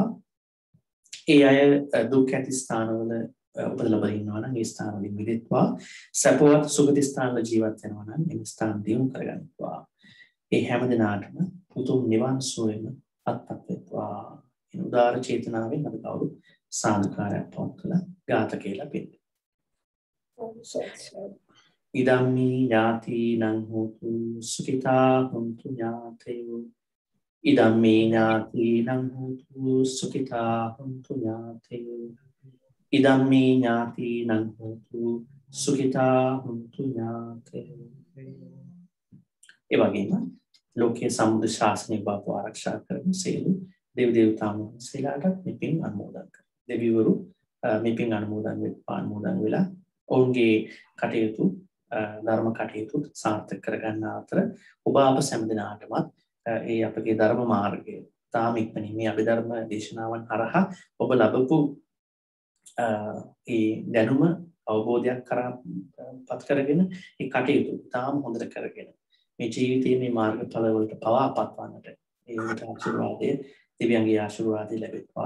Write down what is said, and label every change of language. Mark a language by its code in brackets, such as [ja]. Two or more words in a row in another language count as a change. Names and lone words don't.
[si] ඒ අය දුක් ඇති ස්ථානවල උපත ලැබලා ඉන්නවා නම් ඒ ස්ථානවලින් මිදෙත්වා. සපවත් සුගති ස්ථානවල ජීවත් වෙනවා නම් ඒ ස්ථාන දියුණු කරගන්නවා. ඒ හැමදෙනාටම උතුම් නිවන් සුවයම අත්පත් වෙත්වා. උදාර චේතනාවෙන් අපි කවුරු සාදුකාරයක් පවත්වලා ගාත කියලා පිළිගන්න. [pi] ඉදම්මි ඥාතිනං හෝතු සුඛිතා හොන්තු ඥාතයෝ ඉදම්මි ඥාතිනං හෝතු සුඛිතා හොන්තු ඥාතයෝ ඉදම්මි ඥාතිනං හෝතු සුඛිතා හොන්තු ඥාතයෝ. [si] ඒ වගේම ලෝකයේ සම්බුද්ධ ශාසනය බව ආරක්ෂා කරන සියලු දේව දේවතාවුන් වහන්සේලාට මේ පින් අනුමෝදන් කරනවා. දෙවිවරු මේ පින් අනුමෝදන් වෙලා ඔවුන්ගේ කටයුතු ධර්ම කටයුතු සාර්ථක කරගන්න අතර ඔබ අප සෑම දිනාටමත් ඒ අපගේ ධර්ම මාර්ගය තාම ඉක්මනින් මේ අභිධර්ම දේශනාවන් හරහා ඔබ ලැබපු ඒ දැනුම අවබෝධයක් කරා පත් කරගෙන ඒ කටයුතු තාම හොඳට කරගෙන මේ ජීවිතයේ මේ මාර්ගඵල වලට පවාපත් වන්නට ඒ ආශිර්වාදයේ දෙවියන්ගේ ආශිර්වාදය ලැබෙත්වා.